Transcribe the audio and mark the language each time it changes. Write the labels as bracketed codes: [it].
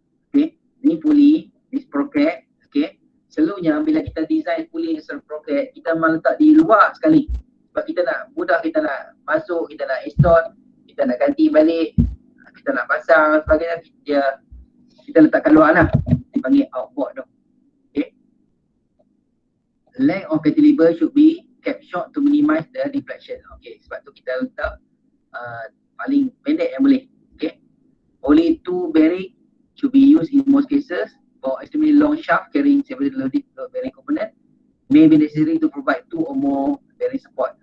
[ms] Okay, ni pulley, ni sprocket. Okay, selalunya bila kita design pulley as a sprocket, kita malah letak di luar sekali, sebab kita nak mudah, kita nak masuk, kita nak install, kita nak ganti balik, kita nak pasang sebagainya, kita letak kat luar lah, dipanggil outboard tu. Okay. [en] Length of cantilever should be kept short to minimize the deflection. [ms] Okay, sebab tu kita letak paling pendek yang boleh. Okay. [en] Only 2 bearing should be used in most cases. For extremely long shaft carrying several loaded bearing component may be necessary to provide 2 or more bearing support.